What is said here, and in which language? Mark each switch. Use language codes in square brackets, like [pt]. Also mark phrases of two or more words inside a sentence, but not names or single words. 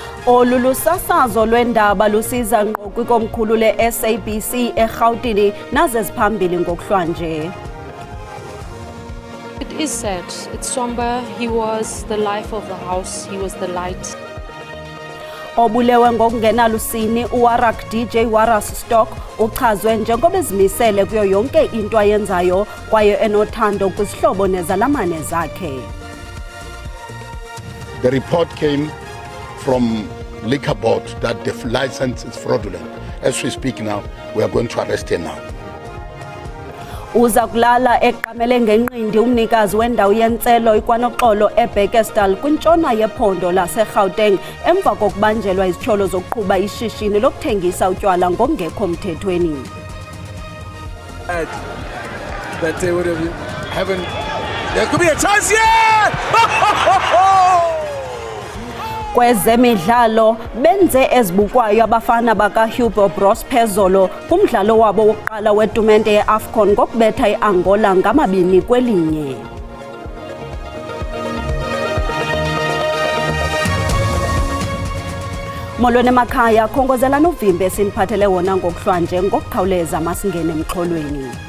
[xh] Olulusasazo lwendaba lusiza ngqo kwikomkhulu le-SABC eGauteng naze ziphambili ngokuhlanje. [en] It is sad, it's somber. He was the life of the house, he was the light. [xh] Obulewe ngokungenalusini uWarak DJ Waras Stock uchazwe njengoba ezimisele kuyo yonke into ayenzayo kwaye enothando kwisihlobo nezalamane zakhe. [en] The report came from Liquor Board that the license is fraudulent. As we speak now, we are going to arrest her now. [xh] Uza kulala eqamele ngenqindi umnikazi wendawo yentselo ikwanoxolo eBekkersdal kwintshona yephondo laseGauteng emva kokubanjelwa izityholo zokuqhuba ishishini lokuthengisa utywala ngokungekho mthethweni. [en] That they would haven't. There could be a chance here. [xh] Kwezemidlalo benze ezibukwayo abafana bakaHugo Bros phezolo kumdlalo wabo wokuqala wetumente yeAFCON ngokubetha iAngola ngama-2-1. Molweni emakhaya, khongozela novimbe siniphathele wona ngokuhlanje ngokukhawuleza masingene emxholweni.